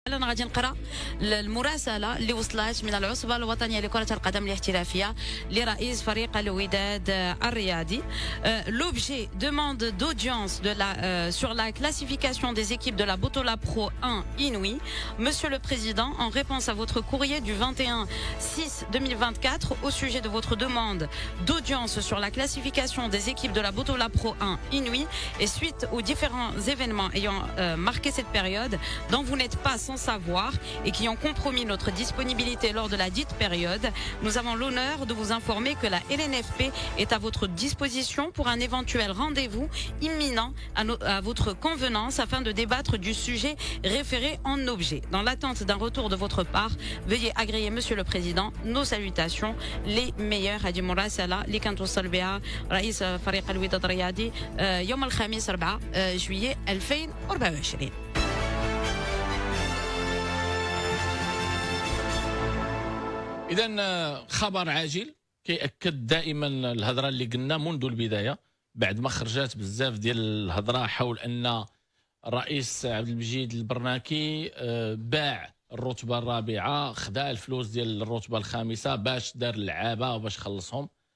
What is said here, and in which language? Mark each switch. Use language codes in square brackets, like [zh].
[ar] انا غادي نقرا المراسله اللي وصلت من العصبه الوطنيه لكره القدم الاحترافيه لرئيس فريق الوداد الرياضي. [fr] L'objet demande d'audience sur la classification des équipes de la Botola Pro 1 Inouï. Monsieur le Président, en réponse à votre courrier du 21/6/2024 au sujet de votre demande d'audience sur la classification des équipes de la Botola Pro 1 Inouï et suite aux différents événements ayant marqué cette période dont vous n'êtes pas sans savoir et qui ont compromis notre disponibilité lors de la dite période, nous avons l'honneur de vous informer que la LNFP est à votre disposition pour un éventuel rendez-vous imminent à votre convenance afin de débattre du sujet référé en objet. Dans l'attente d'un retour de votre part, veuillez agréer, Monsieur le Président, nos salutations les meilleures. [ar] هذه مراسلة اللي كان توصل بها رئيس فريق الوداد الرياضي يوم الخميس 4 جويلية 2024. إذا خبر عاجل كيأكد دائما الهضره اللي قلنا منذ البدايه، بعد ما خرجات بزاف ديال الهضره حول ان الرئيس عبد المجيد البرناكي باع الرتبه الرابعه، خدا الفلوس ديال الرتبه الخامسه باش دار اللعابه وباش خلصهم.